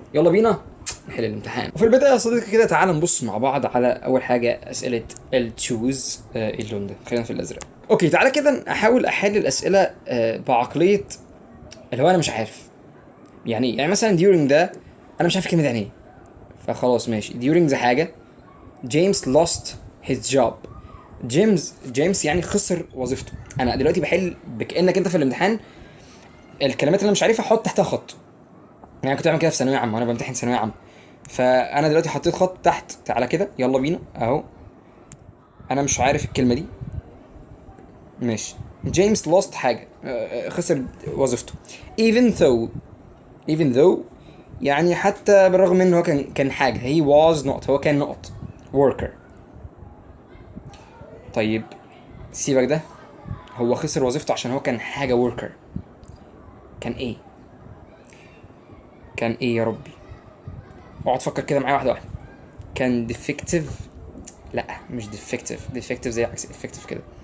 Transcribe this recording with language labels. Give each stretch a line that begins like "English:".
Arabic: يلا بينا نحل الامتحان. وفي البدايه يا صديقي كده تعال نبص مع بعض على اول حاجه اسئله التشوز. اللون ده خلينا في الازرق. اوكي تعالى كده احاول احل الاسئله بعقليه اللي هو انا مش عارف. يعني مثلا during ده انا مش عارف كلمه يعني ايه، فخلاص ماشي. during ده حاجه.
English: James lost his job.
Arabic: جيمس يعني خسر وظيفته. انا دلوقتي بحل بكانك انت في الامتحان الكلمات اللي انا مش عارفها احط تحتها خط. يعني كنت بعمل كده في ثانويه عامه وانا بمتحن ثانويه عامه، فانا دلوقتي حطيت خط تحت. تعالى كده يلا بينا اهو. انا مش عارف الكلمه دي ماشي. جيمس lost حاجه، خسر وظيفته.
English: even though
Arabic: يعني حتى بالرغم من هو كان حاجه.
English: he was not،
Arabic: هو كان نقط
English: worker.
Arabic: طيب سيبك ده، هو خسر وظيفته عشان هو كان حاجه worker. كان ايه؟ كان ايه يا ربي؟ اقعد فكر كده معايا واحده واحده. كان defective؟ لا مش defective زي عكس effective كده.